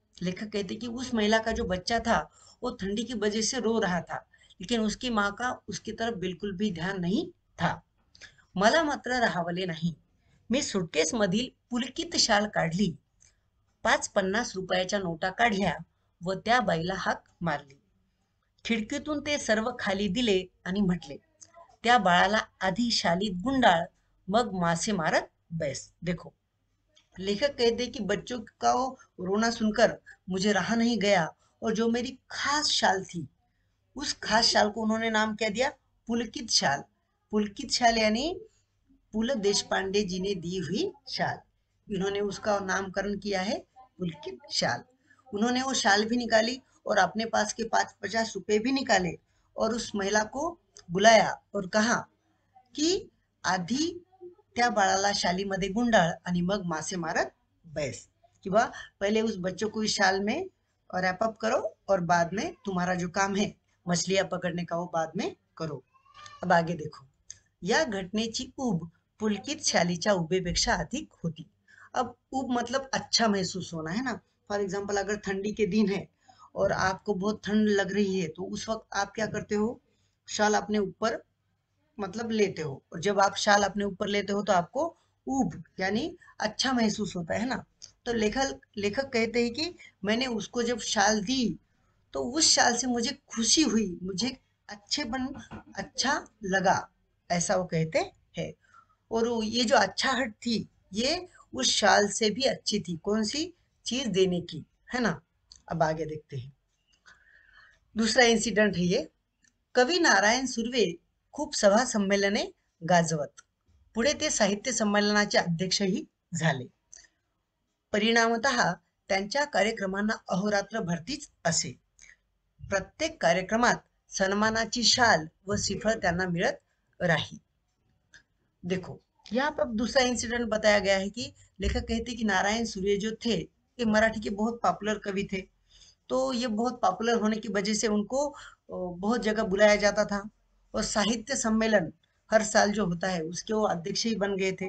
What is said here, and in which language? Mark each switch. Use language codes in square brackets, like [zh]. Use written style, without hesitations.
[hi] लेखक कहते कि उस महिला का जो बच्चा था वो ठंडी की वजह से रो रहा था, लेकिन उसकी माँ का उसकी तरफ बिल्कुल भी ध्यान नहीं था. [mr] मला मात्र राहावले नाही. मी सुटकेस मधील पुलकित शाल काढली, 5 50 रुपयाच्या नोटा काढल्या व त्या बाईला हाक मारली. खिडकीतून ते सर्व खाली दिले आणि म्हटले, त्या बाळाला आधी शालीत गुंडाळ, मग मासे मारत बैस. [hi] देखो, लेखक कहते हैं कि बच्चों का वो रोना सुनकर मुझे रहा नहीं गया, और जो मेरी खास शाल थी, उस खास शाल को उन्होंने नाम क्या दिया, पुलकित शाल. पुलकित शाल यानी पुल देशपांडे जी ने दी हुई शाल. इन्होंने उसका नामकरण किया है पुलकित शाल. उन्होंने वो शाल भी निकाली और अपने पास के 5 50 रुपए भी निकाले और उस महिला को बुलाया और कहा की [mr] आधी त्या बाळाला शालीमध्ये गुंडाळ आणि मग मासे मारत बैस, [hi] किंवा पहले उस बच्चों को इस शाल में रैप अप करो और बाद में तुम्हारा जो काम है मछलियां पकड़ने का वो बाद में करो. अब आगे देखो. [mr] या घटनेची ऊब पुलकित शालीच्या उभेपेक्षा अधिक होती. [hi] अब ऊब मतलब अच्छा महसूस होना, है ना. फॉर एग्जाम्पल अगर ठंडी के दिन है और आपको बहुत ठंड लग रही है तो उस वक्त आप क्या करते हो, शाल अपने ऊपर मतलब लेते हो, और जब आप शाल अपने ऊपर लेते हो तो आपको ऊब यानी अच्छा महसूस होता है ना. तो लेखक लेखक कहते हैं कि मैंने उसको जब शाल दी तो उस शाल से मुझे खुशी हुई, मुझे अच्छेपन अच्छा लगा, ऐसा वो कहते हैं. और ये जो अच्छाहट थी ये उस शाल से भी अच्छी थी, कौन सी चीज देने की, है ना. अब आगे देखते हैं. दूसरा इंसिडेंट है ये. [mr] कवी नारायण सुर्वे खूप सभा संमेलने गाजवत. पुढे ते साहित्य संमेलनाचे अध्यक्षही झाले. परिणामतः त्यांच्या कार्यक्रमांना अहोरात्र भरतीच असे. प्रत्येक कार्यक्रमात सन्मानाची शाल व श्रीफळ त्यांना मिळत राही. [hi] देखो, यहाँ पर दूसरा इंसिडेंट बताया गया है कि लेखक कहते कि नारायण सूर्य जो थे ये मराठी के बहुत पॉपुलर कवि थे. तो ये बहुत पॉपुलर होने की वजह से उनको बहुत जगह बुलाया जाता था. और साहित्य सम्मेलन हर साल जो होता है उसके वो अध्यक्ष ही बन गए थे.